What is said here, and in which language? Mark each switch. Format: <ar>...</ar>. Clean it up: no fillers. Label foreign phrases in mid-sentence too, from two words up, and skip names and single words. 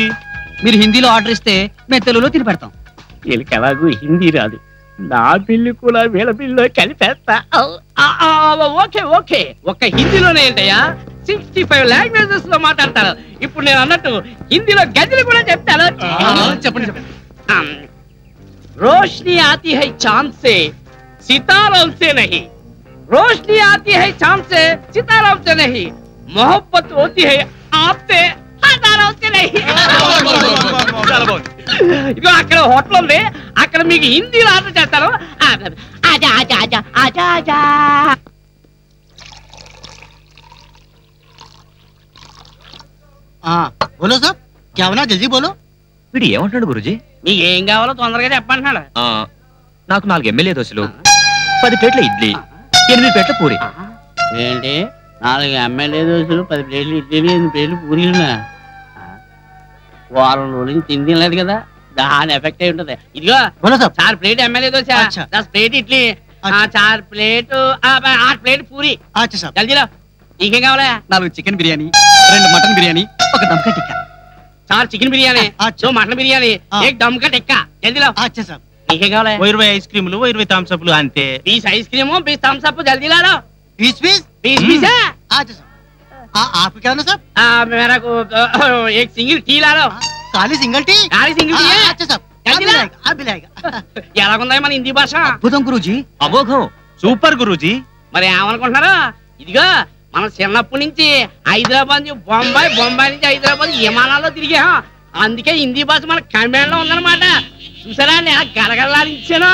<te>మీరు హిందీలో ఆర్డర్ ఇస్తే మేము తెలుగులో తిని పెడతాం. వీళ్ళకి ఎలాగూ హిందీ రాదు. నా బిల్లు కూడా వీళ్ళ బిల్లు కలిపేస్తా. ఓకే ఓకే, ఒక్క హిందీలోనే ఏంటయ్యా 65 లాంగ్వేజెస్ లో మాట్లాడతారు. ఇప్పుడు నేను అన్నట్టు హిందీలో గదిలు కూడా చెప్తాను. చెప్పండి.</te> <hi>रोशनी आती है चांद से सितारों से नहीं, रोशनी आती है चांद से सितारों से नहीं, मोहब्बत होती है आपसे हजारों से नहीं.</hi> <te>ఇదిగో అక్కడ హోటల్ ఉంది, అక్కడ మీకు హిందీలో ఆర్డర్ చేస్తాను.</te> <hi>आजा आजा आजा आजा आजा. बोलो साब, क्या होना जल्दी बोलो.</hi> <te>వీడు ఏమంటున్నాడు గురూజీ? మీకు ఏం కావాలో తొందరగా చెప్పంటున్నాడు. నాకు 4 ఎమ్మెల్యే దోశలు, 10 ప్లేట్ల ఇడ్లీ, 8 ప్లేట్ల పూరి. ఏంటి 4 ఎమ్మెల్యే దోశలు, 10 ప్లేట్లు ఇడ్లీలు, 8 ప్లేట్లు పూరీలు? వారం రోజులు తిండి లేదు కదా, దాని ఎఫెక్ట్ అయి ఉంటది. ఇదిగో 4 ప్లేట్ ఎమ్మెల్యే దోశ, 10 ప్లేట్ ఇడ్లీ, 4 ప్లేట్ 8 ప్లేట్ పూరి. జల్దీలో. ఇంకేం కావాలా? 4 చికెన్ బిర్యానీ, 2 మటన్ బిర్యానీ, 1 దమ్కా టిక్కా. 4 చికెన్ బిర్యానీ, 2 మటన్ బిర్యానీ, 1 దమ్కా టిక్కా. జల్దీలో. ఇంకేం కావాలా? 20</te> <en>ice creams,</en> <te>20 థమ్స్ అప్లు అంతే. 20</te> <en>ice cream,</en> <te>20 థమ్స్ అప్.</te> <hi>జల్దీ ला लो. 20 आपको क्या होना साहब? मेरा को 1</hi> <en>single tea</en> <hi>ला लो. काली</hi> <en>single tea?</en> <hi>काली</hi> <en>single tea</en> <hi>है. अच्छा साहब,</hi> <te>ఎలాగుందా మన హిందీ భాష? అద్భుతం గురూజీ. అమోఘం, సూపర్ గురూజీ. మరి ఏమనుకుంటున్నారా? ఇదిగో మనం చిన్నప్పటి నుంచి హైదరాబాద్ నుంచి బొంబాయి, బొంబాయి నుంచి హైదరాబాద్ విమానాల్లో తిరిగా. అందుకే హిందీ భాష మన కమాండ్ లో ఉందన్నమాట. చూసారా నేను గలగలాడించాను.</te>